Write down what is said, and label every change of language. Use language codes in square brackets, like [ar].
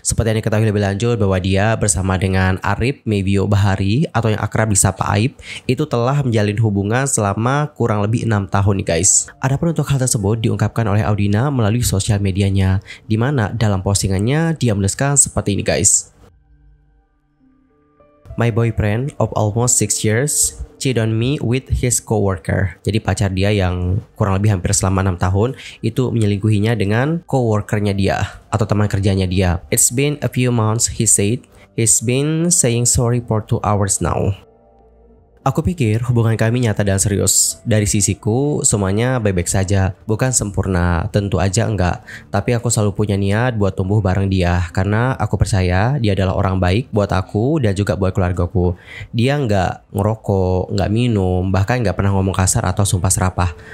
[id] Seperti yang diketahui lebih lanjut bahwa dia bersama dengan Arif Mevio Bahari atau yang akrab disapa Aib, itu telah menjalin hubungan selama kurang lebih 6 tahun nih guys. Adapun untuk hal tersebut diungkapkan oleh Audina melalui sosial medianya, di mana dalam postingannya dia menuliskan seperti ini guys. [en] My boyfriend of almost 6 years cheated on me with his coworker. [id] Jadi pacar dia yang kurang lebih hampir selama 6 tahun itu menyelingkuhinya dengan coworkernya dia atau teman kerjanya dia. [en] It's been a few months, he said. He's been saying sorry for 2 hours now. [id] Aku pikir hubungan kami nyata dan serius. Dari sisiku, semuanya baik-baik saja. Bukan sempurna, tentu aja enggak. Tapi aku selalu punya niat buat tumbuh bareng dia. Karena aku percaya dia adalah orang baik buat aku dan juga buat keluargaku. Dia enggak ngerokok, enggak minum, bahkan enggak pernah ngomong kasar atau sumpah serapah.